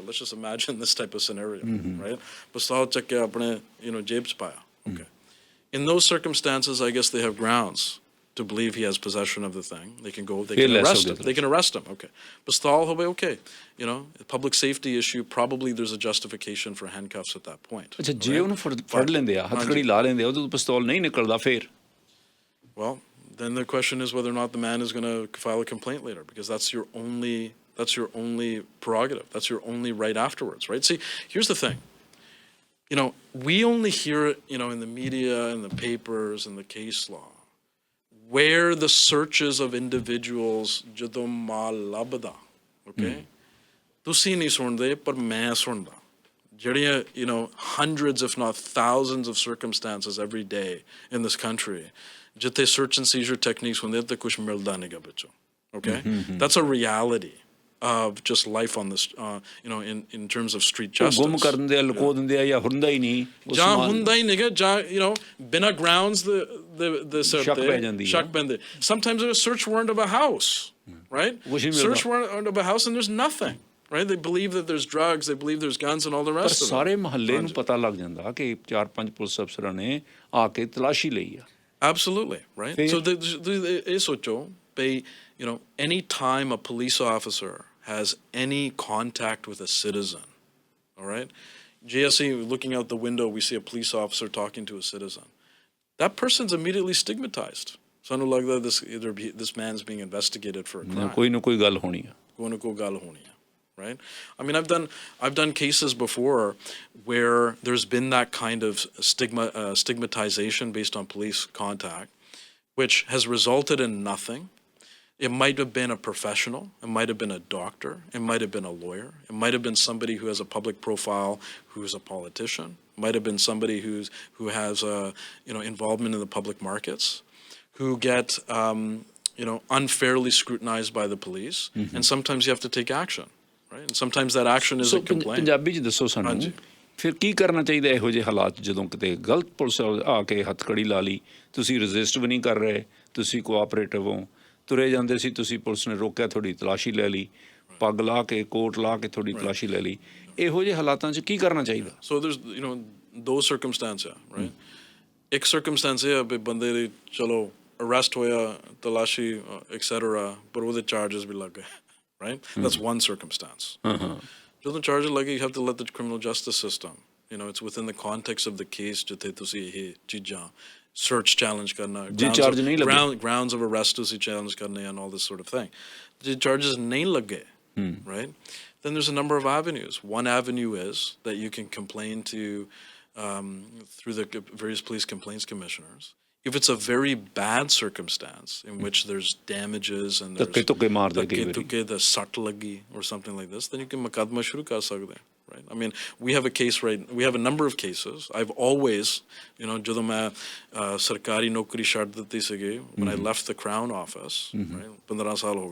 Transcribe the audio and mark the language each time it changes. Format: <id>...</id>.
<en>Let's just imagine this type of scenario, right?</en> <pa>Pistol check ke apne, jeb ch paya,</pa> <en>okay? In those circumstances, I guess they have grounds to believe he has possession of the thing. They can arrest him. They can arrest him, okay.</en> <pa>Pistol hobe,</pa> <en>okay. Public safety issue, probably there's a justification for handcuffs at that point.</en> <pa>ਅੱਛਾ ਜੇ ਉਹਨੂੰ ਫੜ ਲੈਂਦੇ ਆ ਹੱਥਕੜੀ ਲਾ ਲੈਂਦੇ ਆ ਉਹਦੇ ਤੋਂ ਪਿਸਤੌਲ ਨਹੀਂ ਨਿਕਲਦਾ ਫੇਰ?</pa> <en>Well, then the question is whether or not the man is going to file a complaint later, because that's your only prerogative. That's your only right afterwards, right? See, here's the thing. We only hear it, in the media and the papers and the case law, where the searches of individuals</en> <pa>ਜਦੋਂ ਮਾਲ ਲੱਭਦਾ,</pa> <en>okay?</en> <pa>ਤੁਸੀਂ ਨਹੀਂ ਸੁਣਦੇ ਪਰ ਮੈਂ ਸੁਣਦਾ ਜਿਹੜੀਆਂ</pa> <en>hundreds if not thousands of circumstances every day in this country ਜਿੱਥੇ search and seizure techniques</en> <pa>ਹੁੰਦੇ ਤੇ ਕੁਝ ਮਿਲਦਾ ਨਹੀਂਗਾ ਵਿੱਚੋਂ,</pa> <en>okay? That's a reality of just life on this, in terms of street justice.</en> <pa>ਗੁੰਮ ਕਰ ਦਿੰਦੇ ਆ ਲੁਕੋ ਦਿੰਦੇ ਆ ਜਾਂ ਹੁੰਦਾ ਹੀ ਨਹੀਂ ਜਾਂ ਹੁੰਦਾ ਹੀ ਨਹੀਂਗਾ ਜਾਂ ਬਿਨਾਂ grounds the ਸ਼ੱਕ ਪੈ ਜਾਂਦੀ ਸ਼ੱਕ ਪੈਂਦੇ.</pa> <en>Sometimes there's a search warrant of a house, right? Search warrant of a house and there's nothing, right? They believe that there's drugs, they believe there's guns and all the rest of it.</en> <pa>ਸਾਰੇ ਮਹੱਲੇ ਨੂੰ ਪਤਾ ਲੱਗ ਜਾਂਦਾ ਕਿ 4-5 police ਅਫਸਰਾਂ ਨੇ ਆ ਕੇ ਤਲਾਸ਼ੀ ਲਈ ਆ.</pa> <en>Absolutely, right? So</en> <pa>ਇਹ ਸੋਚੋ ਵੀ</pa> <en>any time a police officer has any contact with a citizen, all right? JSC, looking out the window, we see a police officer talking to a citizen. That person's immediately stigmatized.</en> <pa>ਸਾਨੂੰ ਲੱਗਦਾ</pa> <en>this man's being investigated for a crime.</en> <pa>ਕੋਈ ਨਾ ਕੋਈ ਗੱਲ ਹੋਣੀ ਆ. ਕੋਈ ਨਾ ਕੋਈ ਗੱਲ ਹੋਣੀ ਆ, right?</pa> <en>I mean, I've done cases before where there's been that kind of stigmatization based on police contact, which has resulted in nothing. It might have been a professional, it might have been a doctor, it might have been a lawyer, it might have been somebody who has a public profile who's a politician, it might have been somebody who has involvement in the public markets, who get unfairly scrutinized by the police, and sometimes you have to take action, right? And sometimes that action is a complaint.</en> <pa>Punjabi ਚ ਦੱਸੋ ਸਾਨੂੰ ਫਿਰ ਕੀ ਕਰਨਾ ਚਾਹੀਦਾ ਇਹੋ ਜਿਹੇ ਹਾਲਾਤ ਜਦੋਂ ਕਿਤੇ ਗਲਤ ਪੁਲਿਸ ਆ ਕੇ ਹੱਥਕੜੀ ਲਾ ਲਈ ਤੁਸੀਂ ਰਜਿਸਟ ਵੀ ਨਹੀਂ ਕਰ ਰਹੇ ਤੁਸੀਂ ਕੋਆਪਰੇਟਿਵ ਹੋ, ਤੁਰੇ ਜਾਂਦੇ ਸੀ ਤੁਸੀਂ, ਪੁਲਿਸ ਨੇ ਰੋਕਿਆ, ਤੁਹਾਡੀ ਤਲਾਸ਼ੀ ਲੈ ਲਈ, ਪੱਗ ਲਾ ਕੇ, ਕੋਟ ਲਾ ਕੇ ਤੁਹਾਡੀ ਤਲਾਸ਼ੀ ਲੈ ਲਈ। ਇਹੋ ਜਿਹੇ ਹਾਲਾਤਾਂ 'ਚ ਕੀ ਕਰਨਾ ਚਾਹੀਦਾ?</pa> <en>So there's, ਦੋ circumstance ਆ, right?</en> <pa>ਇੱਕ circumstance ਇਹ ਆ ਵੀ ਬੰਦੇ ਦੀ ਚਲੋ ਅਰੈਸਟ ਹੋਇਆ, ਤਲਾਸ਼ੀ ਐਕਸੈਟਰਾ, ਪਰ ਉਹਦੇ ਚਾਰਜਸ ਵੀ ਲੱਗ ਗਏ, right?</pa> <en>That's one circumstance.</en> <pa>ਜਦੋਂ ਚਾਰਜਸ ਲੱਗੇ,</pa> <en>you have to let the criminal justice system, it's within the context of the case</en> <pa>ਜਿੱਥੇ ਤੁਸੀਂ ਇਹ ਚੀਜ਼ਾਂ</pa> <en>search challenge ਕਰਨਾ, grounds of arrest ਤੁਸੀਂ challenge ਕਰਨੇ and all this sort of thing.</en> <pa>ਜੇ charges ਨਹੀਂ ਲੱਗੇ,</pa> <en>right, then there's a number of avenues. One avenue is that you can complain to through the various police complaints commissioners. If it's a very bad circumstance in which there's damages and there's</en> <pa>the sat lagi</pa> <en>or something like this, then you can</en> <pa>muqaddama shuru kar sakde,</pa> <en>right? I mean, we have a number of cases. I've always,</en> <pa>ਜਦੋਂ ਮੈਂ ਸਰਕਾਰੀ ਨੌਕਰੀ ਛੱਡ ਦਿੱਤੀ ਸੀਗੀ,</pa> <en>when I left the Crown Office,</en> <pa>right, 15 ਸਾਲ ਹੋ ਗਏ।</pa>